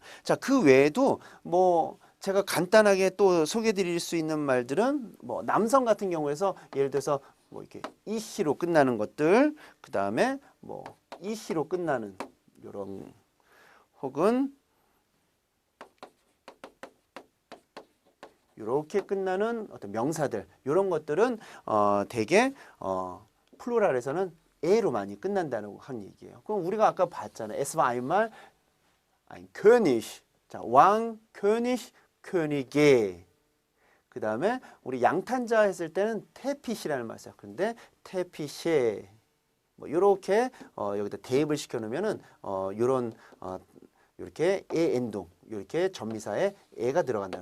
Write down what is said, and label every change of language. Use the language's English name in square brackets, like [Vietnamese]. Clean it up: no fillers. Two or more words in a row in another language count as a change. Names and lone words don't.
[Korean] 자, 그 외에도 뭐 제가 간단하게 또 소개해 드릴 수 있는 말들은 뭐 남성 같은 경우에서 예를 들어서 뭐 이렇게 이시로 끝나는 것들, 그다음에 뭐 이시로 끝나는 요런 혹은 이렇게 끝나는 어떤 명사들 이런 것들은 대개 플루랄에서는 에로 많이 끝난다는 한 얘기예요. 그럼 우리가 아까 봤잖아요. [German] Es war einmal ein König. [Korean] 자, 왕, [German] König, Könige. [Korean] 그 다음에 우리 양탄자 했을 때는 테핏이라는 말을 써요. 그런데 테핏에 뭐 이렇게 여기다 대입을 시켜놓으면은 이런 이렇게 에엔동 이렇게 전미사에 에가 들어간다.